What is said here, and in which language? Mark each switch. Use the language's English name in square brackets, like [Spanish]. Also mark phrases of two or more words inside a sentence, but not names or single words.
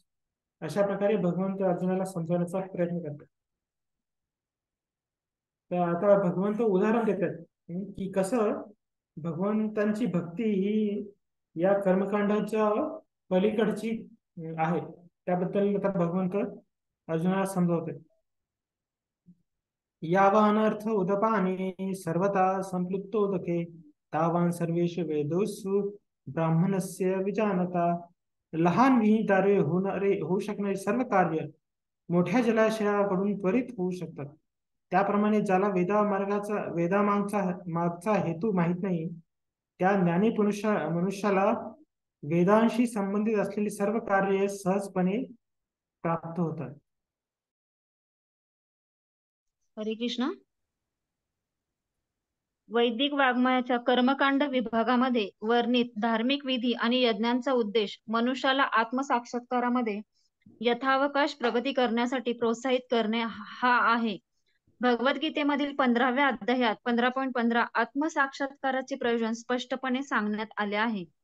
[Marathi] अशा प्रकारे भगवंत अर्जुनाला समजवण्याचा प्रयत्न करतात. तर आता भगवंत उदाहरण देतात की कसं भगवंतांची भक्ती ही या कर्मकांडाच्या पलीकडची आहे. त्याबद्दल आता भगवंत अर्जुनाला समजवतात. [Sanskrit] यावानर्थ उदपाने सर्वता संप्लुप्तोदके तावान सर्वेषु वेदोषु ब्राह्मणस्य विजानता. [Marathi] लहान विहितारे होऊ शकणारे सर्व कार्य मोठ्या जलाशयाकडून त्वरित होऊ शकतात. त्याप्रमाणे ज्याला वेदामागचा हेतू माहित नाही त्या ज्ञानी मनुष्याला वेदांशी संबंधित असलेली सर्व कार्य सहजपणे प्राप्त होतात. हरे कृष्ण. वैदिक वाङ्मयाच्या कर्मकांड विभागामध्ये वर्णित धार्मिक विधी आणि यज्ञांचा उद्देश मनुष्याला आत्मसाक्षात्कारामध्ये यथावकाश प्रगती करण्यासाठी प्रोत्साहित करणे हा आहे. भगवद्गीतेमधील 15व्या अध्यायात 15.15 आत्मसाक्षात्काराचे प्रयोजन स्पष्टपणे सांगण्यात आले आहे.